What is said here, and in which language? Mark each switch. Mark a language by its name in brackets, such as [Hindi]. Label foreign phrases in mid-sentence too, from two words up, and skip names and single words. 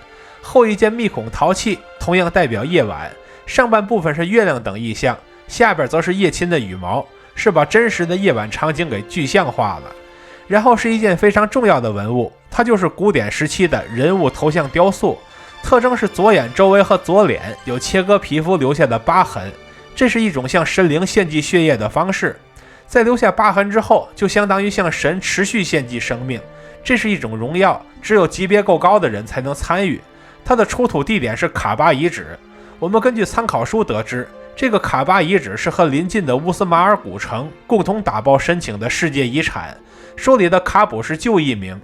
[Chinese] 後一件密孔陶器同樣代表夜晚，上半部分是月亮等意象，下邊則是夜禽的羽毛，是把真實的夜晚場景給具象化了。然後是一件非常重要的文物，它就是古典时期的人物头像雕塑，特徵是左眼周圍和左臉有切割皮膚留下的疤痕，這是一種向神靈獻祭血液的方式。在留下疤痕之後，就相當於向神持續獻祭生命，這是一種榮耀，只有級別夠高的人才能參與。它的出土地點是卡巴遺址，我們根據參考書得知，這個卡巴遺址是和鄰近的烏斯馬爾古城共同打包申請的世界遺產，書裡的卡卜是舊譯名。